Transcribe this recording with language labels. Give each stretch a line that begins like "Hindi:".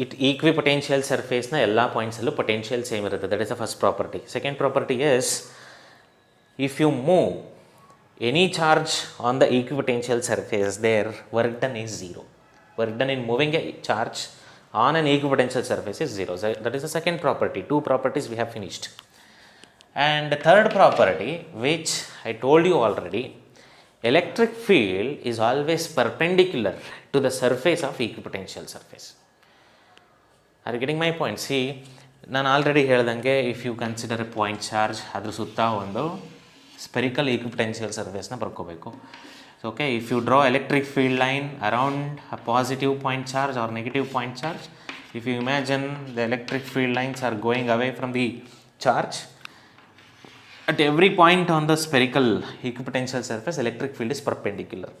Kannada: Equipotential ಸರ್ಫೇಸ್ನ ಎಲ್ಲ ಪಾಯಿಂಟ್ಸಲ್ಲೂ potential same ಇರುತ್ತೆ.
English: That is the first property. Second property is, if you move any charge on the equipotential surface, there work done is 0. Work done in moving a charge on an equipotential surface is 0. That is the second property. 2 properties we have finished. And the third property, which I told you already, electric field is always perpendicular to the surface of equipotential surface. Are you getting my point?
Kannada: See, ನಾನು already ಹೇಳ್ದಂಗೆ,
English: if you consider a point charge,
Kannada: ಅದ್ರ ಸುತ್ತ ಒಂದು spherical equipotential ಸರ್ಫೇಸ್ನ ಬರ್ಕೋಬೇಕು.
English: Okay, if you draw electric field line around a positive point charge or negative point charge, if you imagine the electric field lines are going away from the charge, at every point on the spherical equipotential surface, electric field is perpendicular.